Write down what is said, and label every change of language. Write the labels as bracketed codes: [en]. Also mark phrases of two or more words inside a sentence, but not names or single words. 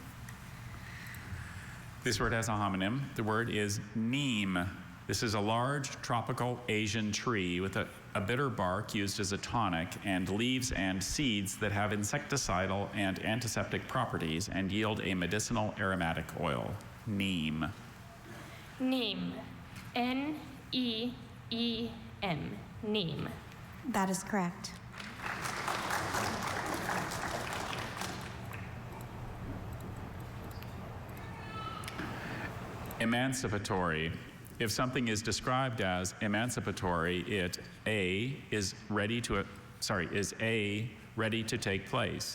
[en] This word has a homonym. The word is neem. This is a large tropical Asian tree with a bitter bark used as a tonic and leaves and seeds that have insecticidal and antiseptic properties and yield a medicinal aromatic oil. Neem. Neem. N-E-E-M. Neem. That is correct. Emancipatory. If something is described as emancipatory, it is ready to take place.